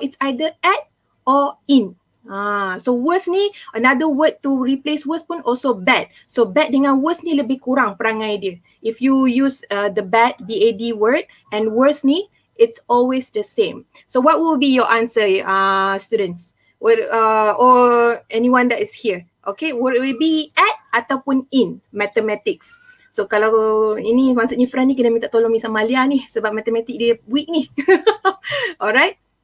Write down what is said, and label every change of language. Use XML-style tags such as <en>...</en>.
<en>So it's either at or in. So worst ni, another word to replace worst pun also bad.</en> <ms>So bad dengan worst ni lebih kurang perangai dia.</ms> <en>If you use the bad, B-A-D word, and worst ni, it's always the same. So what will be your answer, students? Or anyone that is here? Okay, would it be at ataupun in mathematics?</en> <ms>So kalau ini maksudnya friend ni kena minta tolong Miss Amalia ni sebab matematik dia weak ni. Alright.</ms>